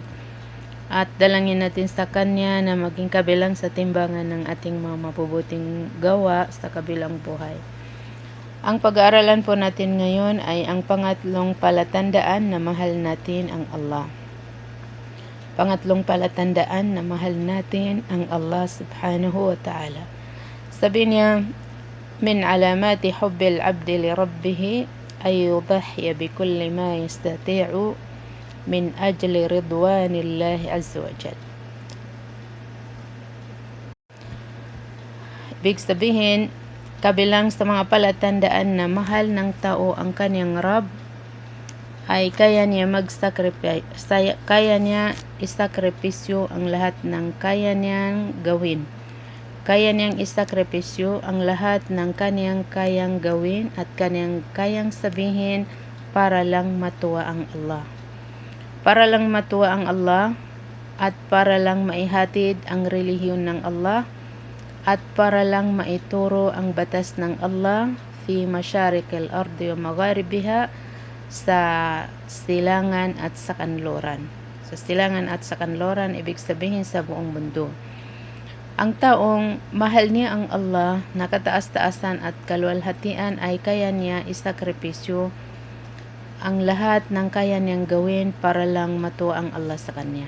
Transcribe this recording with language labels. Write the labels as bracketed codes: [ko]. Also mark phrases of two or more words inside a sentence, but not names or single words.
[tl] At dalangin natin sa Kanya na maging kabilang sa timbangan ng ating mga mabubuting gawa sa kabilang buhay. Ang pag-aaralan po natin ngayon ay ang pangatlong palatandaan na mahal natin ang Allah. Pangatlong palatandaan na mahal natin ang Allah [ar] سبحانه وتعالى. [tl] Sabi niya, [ar] من علامات حب العبد لربه أن يضحي بكل ما يستطيع من أجل رضوان الله عز وجل. [tl] Ibig sabihin, kabilang sa mga palatandaan na mahal ng tao ang kanyang Rab ay kaya niya isakripisyo ang lahat ng kaya niyang gawin. Kaya niyang isakripisyo ang lahat ng kanyang kayang gawin at kanyang kayang sabihin para lang matuwa ang Allah. Para lang matuwa ang Allah at para lang maihatid ang relihiyon ng Allah at para lang maituro ang batas ng Allah [ar] في مشارق الأرض ومغاربها, [tl] sa silangan at sa kanluran. Sa silangan at sa kanluran, ibig sabihin sa buong mundo. Ang taong mahal niya ang Allah, nakataas-taasan at kaluwalhatian, ay kaya niya isakripisyo ang lahat ng kaya niyang gawin para lang matuwa ang Allah sa kanya.